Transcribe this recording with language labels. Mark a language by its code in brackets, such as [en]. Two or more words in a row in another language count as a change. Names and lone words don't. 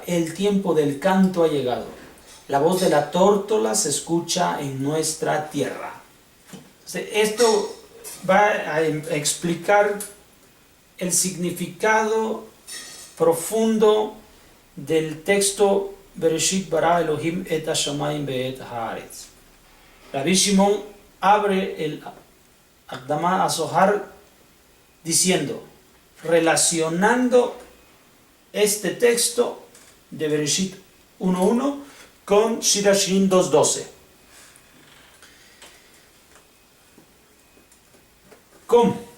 [es] El tiempo del canto ha llegado. La voz de la tórtola se escucha en nuestra tierra. Esto va a explicar el significado profundo del texto [he] בראשית ברא אלהים את השמים ואת הארץ. [es] Rabbi Shimon abre el Akdama HaZohar diciendo, relacionando este texto de Bereshit 1.1 con Shir Hashirim 2.12. ¿Cómo?